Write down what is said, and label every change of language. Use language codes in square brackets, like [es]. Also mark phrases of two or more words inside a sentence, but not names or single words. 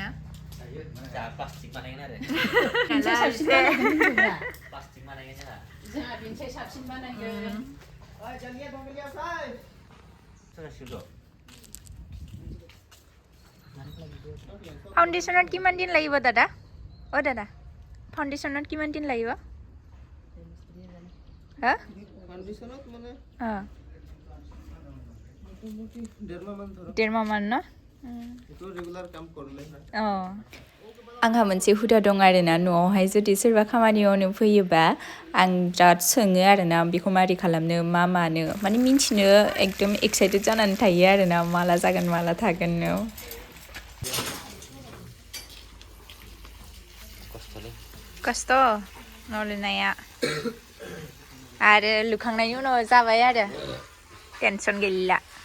[brx] प्लास्टिक बानायगोन आरो प्लास्टिक बानायगोन जोंहा बेनिफ्राय साबसिन बानायगोन [as] फाउन्डेशনত কিমান দিন লাগিব দাদা দাদা ফাউন্ডেশনত কিমান দিন লাগিব হা ফাউন্ডেশনত মানে ডেৰ মাহ মান ন এটো ৰেগুলাৰ কাম কৰিলে [brx] आंहा मोनसे हुदा दं आरोना न'आवहाय जुदि सोरबा खामानि मावनो फैयोबा आं बिराद सोङो आरोना बेखौ मारै खालामनो मा मानो माने मिन्थिनो एकदम एक्साइटेड जानानै थायो आरोना माला जागोन माला थागोननो खस्थ' न' लुनाया आरो लुखांनायनि उनाव जाबाय आरो टेनसन गैला